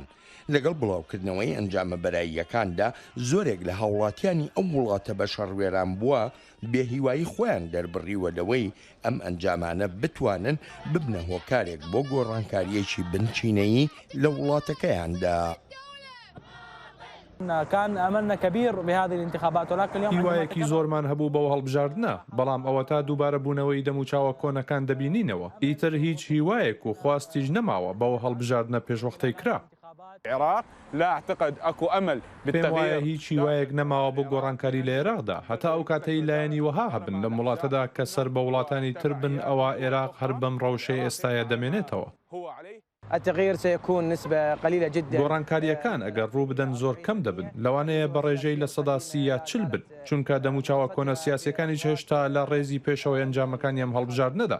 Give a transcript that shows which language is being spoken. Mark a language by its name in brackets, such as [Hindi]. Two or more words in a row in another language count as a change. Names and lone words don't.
[Central Kurdish] لەگەڵ بڵاوکردنەوەی ئەنجامە بەراییەکاندا زۆرێک لە هاوڵاتیانی ئەو وڵاتە بە شەڕوێران بووە بێهیوایی خۆیان دەربڕیوە لەوەی ئەم ئەنجامانە بتوانن ببنە هۆکارێک بۆ گۆڕانکاریەکی بنچینەیی لە وڵاتەکەیاندا. هیوایەکی زۆرمان هەبوو بەو هەڵبژاردنە بەڵام ئەوە تا دووبارە بوونەوەی دەموچاوە کۆنەکان دەبینینەوە ئیتر هیچ هیوایەک و خواستیش نەماوە بەو هەڵبژاردنە پێشوەختەی کرا. [Arabic] العراق لا اعتقد اكو امل [Central Kurdish] بالتغيير هیچ هیوایەک نەماوە بۆ گۆڕانکاری لە عێراقدا هەتا ئەو کاتەی لایەنی وەها هەبن لە وڵاتەدا کە سەر بە وڵاتانی تر بن ئەوە عێراق هەر بەم ڕەوشەی ئێستاە دەمێنێتەوە. گۆڕانکاریەکان ئەگەر ڕوو بدەن زۆر کەم دەبن لەوانەیە بە ڕێژەی لە 40 بن چونکە دەموچاوە کۆنە سیاسەکانی هێشتا لە ڕێزی پێشەوەی ئەنجامەکانی ئەم هەڵبژاردنەدا.